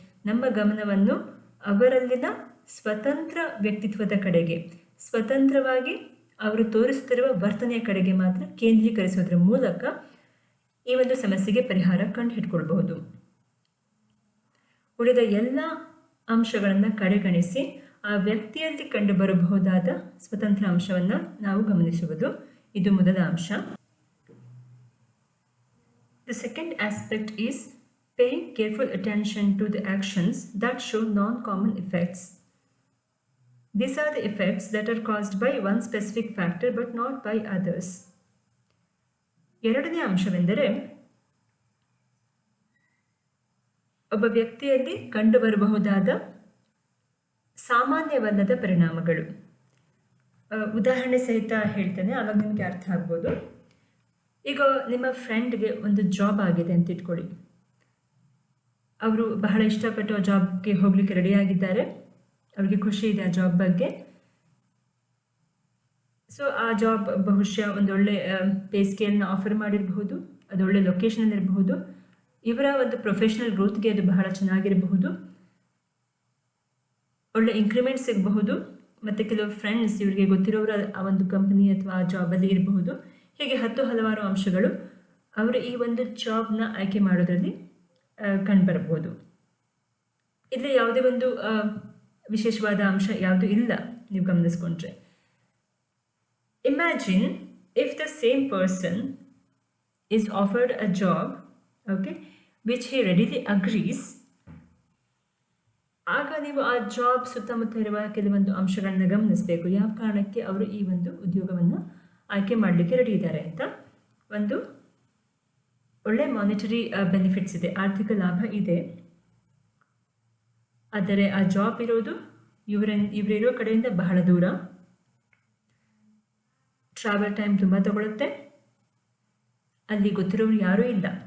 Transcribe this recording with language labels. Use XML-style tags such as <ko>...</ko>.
<kn>ನಮ್ಮ ಗಮನವನ್ನು ಅವರಲ್ಲಿನ ಸ್ವತಂತ್ರ ವ್ಯಕ್ತಿತ್ವದ ಕಡೆಗೆ, ಸ್ವತಂತ್ರವಾಗಿ ಅವರು ತೋರಿಸುತ್ತಿರುವ ವರ್ತನೆಯ ಕಡೆಗೆ ಮಾತ್ರ ಕೇಂದ್ರೀಕರಿಸೋದ್ರ ಮೂಲಕ ಈ ಒಂದು ಸಮಸ್ಯೆಗೆ ಪರಿಹಾರ ಕಂಡುಹಿಡ್ಕೊಳ್ಬಹುದು. ಉಳಿದ ಎಲ್ಲ ಅಂಶಗಳನ್ನು ಕಡೆಗಣಿಸಿ ಆ ವ್ಯಕ್ತಿಯಲ್ಲಿ ಕಂಡುಬರಬಹುದಾದ ಸ್ವತಂತ್ರ ಅಂಶವನ್ನು ನಾವು ಗಮನಿಸುವುದು, ಇದು ಮೊದಲ ಅಂಶ.</kn> <en>The second aspect is paying careful attention to the actions that show non-common effects. These are the effects that are caused by one specific factor but not by others.</en> <kn>ಎರಡನೇ ಅಂಶವೆಂದರೆ ಒಬ್ಬ ವ್ಯಕ್ತಿಯಲ್ಲಿ ಕಂಡುಬರಬಹುದಾದ ಸಾಮಾನ್ಯವಲ್ಲದ ಪರಿಣಾಮಗಳು. ಉದಾಹರಣೆ ಸಹಿತ ಹೇಳ್ತೇನೆ, ಆವಾಗ ನಿಮಗೆ ಅರ್ಥ ಆಗ್ಬೋದು. ಈಗ ನಿಮ್ಮ ಫ್ರೆಂಡ್ಗೆ ಒಂದು ಜಾಬ್ ಆಗಿದೆ ಅಂತ ಇಟ್ಕೊಳ್ಳಿ. ಅವರು ಬಹಳ ಇಷ್ಟಪಟ್ಟು ಆ ಜಾಬ್ಗೆ ಹೋಗ್ಲಿಕ್ಕೆ ರೆಡಿಯಾಗಿದ್ದಾರೆ, ಅವ್ರಿಗೆ ಖುಷಿ ಇದೆ ಆ ಜಾಬ್ ಬಗ್ಗೆ. ಸೊ ಆ ಜಾಬ್ ಬಹುಶಃ ಒಂದೊಳ್ಳೆ ಪೇ ಸ್ಕೇಲ್ನ ಆಫರ್ ಮಾಡಿರಬಹುದು, ಅದೊಳ್ಳೆ ಲೊಕೇಶನ್ ಇರಬಹುದು, ಇವರ ಒಂದು ಪ್ರೊಫೆಷನಲ್ ಗ್ರೋತ್ಗೆ ಅದು ಬಹಳ ಚೆನ್ನಾಗಿರಬಹುದು, ಒಳ್ಳೆ ಇನ್ಕ್ರಿಮೆಂಟ್ ಸಿಗಬಹುದು, ಮತ್ತು ಕೆಲವು ಫ್ರೆಂಡ್ಸ್ ಇವರಿಗೆ ಗೊತ್ತಿರೋರು ಆ ಒಂದು ಕಂಪನಿ ಅಥವಾ ಆ ಜಾಬಲ್ಲಿ ಇರಬಹುದು. ಹೀಗೆ ಹಲವಾರು ಅಂಶಗಳು ಅವರು ಈ ಒಂದು ಜಾಬ್ನ ಆಯ್ಕೆ ಮಾಡೋದ್ರಲ್ಲಿ ಕಂಡುಬರಬಹುದು. ಇಲ್ಲಿ ಯಾವುದೇ ಒಂದು ವಿಶೇಷವಾದ ಅಂಶ ಯಾವುದು ಇಲ್ಲ ನೀವು ಗಮನಿಸ್ಕೊಂಡ್ರೆ.</kn> <en>Imagine if the same person is offered a job, okay, which he readily agrees.</en> <kn>ಆಗ ನೀವು ಆ ಜಾಬ್ ಸುತ್ತಮುತ್ತ ಇರುವ ಕೆಲವೊಂದು ಅಂಶಗಳನ್ನ ಗಮನಿಸಬೇಕು. ಯಾವ ಕಾರಣಕ್ಕೆ ಅವರು ಈ ಒಂದು ಉದ್ಯೋಗವನ್ನು ಆಯ್ಕೆ ಮಾಡಲಿಕ್ಕೆ ರೆಡಿ ಇದ್ದಾರೆ ಅಂತ. ಒಂದು ಒಳ್ಳೆ ಮಾನಿಟರಿ ಬೆನಿಫಿಟ್ಸ್ ಇದೆ, ಆರ್ಥಿಕ ಲಾಭ ಇದೆ, ಆದರೆ ಆ ಜಾಬ್ ಇರೋದು ಇವರಿರೋ ಕಡೆಯಿಂದ ಬಹಳ ದೂರ, ಟ್ರಾವೆಲ್ ಟೈಮ್ ತುಂಬ ತಗೊಳುತ್ತೆ, ಅಲ್ಲಿ ಗೊತ್ತಿರೋರು ಯಾರೂ ಇಲ್ಲ.</kn>